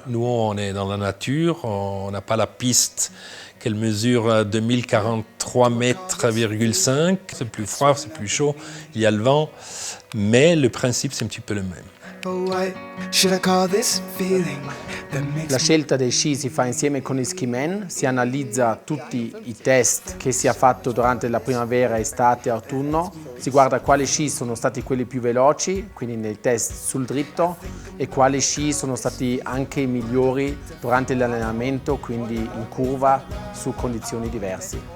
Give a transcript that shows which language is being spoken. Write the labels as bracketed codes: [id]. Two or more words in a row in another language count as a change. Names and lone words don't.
[fr] Nous, on est dans la nature, on n'a pas la piste qu'elle mesure 2043 mètres,5. C'est plus froid, c'est plus chaud, il y a le vent, mais le principe, c'est un petit peu le même. [it] La scelta dei sci si fa insieme con i skimen, si analizza tutti i test che si ha fatto durante la primavera, estate e autunno, si guarda quali sci sono stati quelli più veloci, quindi nei test sul dritto, e quali sci sono stati anche i migliori durante l'allenamento, quindi in curva, su condizioni diverse.